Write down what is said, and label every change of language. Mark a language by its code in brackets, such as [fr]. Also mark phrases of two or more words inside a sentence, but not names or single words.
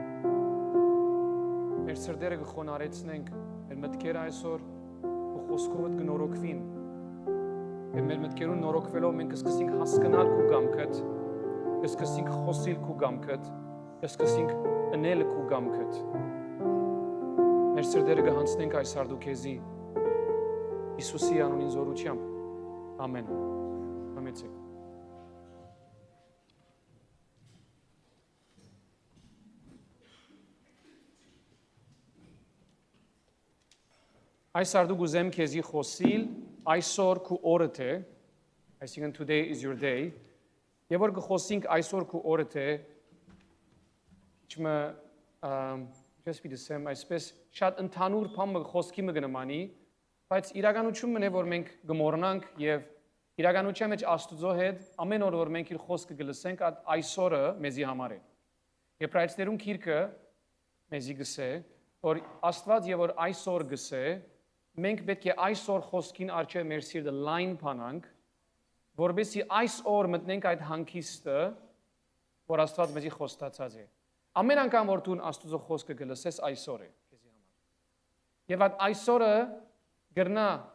[hy] մեր սրտերը կխոնարեցնենք մեր մտքերը այսօր խոսքովդ կնորոքվին եւ մեր մտքերուն նորոքվելով մենք կսկսենք հասկանալ քո կամքդ կսկսենք խոսել քո կամքդ կսկսենք անել քո կամքդ մեր սրտերը կհանձնենք այս արդուքեզի Հիսուսի անունին զորությամբ ամեն ամեցեք Այս արդու գուզեմ քեզի խոսիլ այսօր քու օրդ է այսինքն [en] today is your day [hy] եւ որ կխոսենք այսօր քու օրդ է իչմը [en] just be the [hy] same այսպես շատ ընդհանուր բան խոսքի մը գնամանի բայց իրականությունն է որ մենք գմորնանք եւ իրականության մեջ Աստուծո հետ ամեն օր որ մենք իր խոսքը գլսենք այսօրը մեզի համար է Եբրայեցիներուն գիրքը մեզի գսե որ Աստված եւ որ այսօր գսե մենք պետք է այսօր խոսքին արժե մեր սիրտը լայն բանանք, որովհետեւ այսօր մտնենք այդ հանգիստը, որ Աստված մեզի խոստացած է։ Ամեն անգամ որ դու Աստծո խոսքը գլսես այսօր է քեզի համար։ Եվ այդ այսօրը գրնա